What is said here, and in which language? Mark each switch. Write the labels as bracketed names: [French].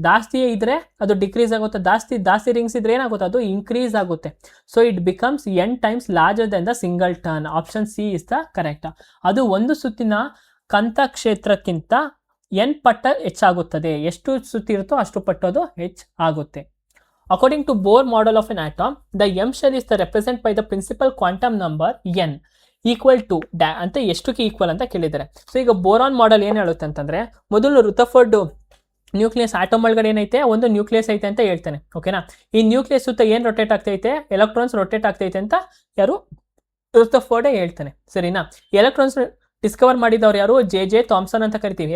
[Kannada] ಜಾಸ್ತಿ ಇದ್ದರೆ ಅದು ಡಿಕ್ರೀಸ್ ಆಗುತ್ತೆ, ಜಾಸ್ತಿ ರಿಂಗ್ಸ್ ಇದ್ರೆ ಏನಾಗುತ್ತೆ? ಅದು ಇನ್ಕ್ರೀಸ್ ಆಗುತ್ತೆ. [English] So it becomes n times larger than the single turn. Option C is the correct. [Kannada] ಅದು ಒಂದು ಸುತ್ತಿನ ಕಾಂತಕ್ಷೇತ್ರಕ್ಕಿಂತ n ಪಟ್ಟ ಹೆಚ್ಚಾಗುತ್ತದೆ. ಎಷ್ಟು ಸುತ್ತಿರುತ್ತೋ ಅಷ್ಟು ಪಟ್ಟು ಅದು ಹೆಚ್ಚಾಗುತ್ತೆ. [English] According to Bohr model of an atom, the m shell is the represented by the principal quantum number n equal to [Kannada] ಅಂತ ಎಷ್ಟಕ್ಕೆ ಈಕ್ವಲ್ ಅಂತ ಕೇಳಿದ್ದಾರೆ. ಸೊ ಈಗ ಬೋರಾನ್ ಮಾಡೆಲ್ ಏನು ಹೇಳುತ್ತೆ ಅಂತಂದ್ರೆ, ಮೊದಲು ರುಥರ್ಫೋರ್ಡ್ ನ್ಯೂಕ್ಲಿಯಸ್ ಆಟಮ್ ಒಳಗಡೆ ಏನೈತೆ ಒಂದು ನ್ಯೂಕ್ಲಿಯಸ್ ಐತೆ ಅಂತ ಹೇಳ್ತಾನೆ. ಓಕೆನಾ, ಈ ನ್ಯೂಕ್ಲಿಯಸ್ ಸುತ್ತ ಏನು ರೊಟೇಟ್ ಆಗ್ತೈತೆ, ಎಲೆಕ್ಟ್ರಾನ್ಸ್ ರೊಟೇಟ್ ಆಗ್ತೈತೆ ಅಂತ ಯಾರು ರುಥರ್ಫೋರ್ಡ್ ಹೇಳ್ತಾನೆ. ಸರಿನಾ, ಎಲೆಕ್ಟ್ರಾನ್ಸ್ ಡಿಸ್ಕವರ್ ಮಾಡಿದವ್ರು ಯಾರು, ಜೆ ಥಾಮ್ಸನ್ ಅಂತ ಕರಿತೀವಿ.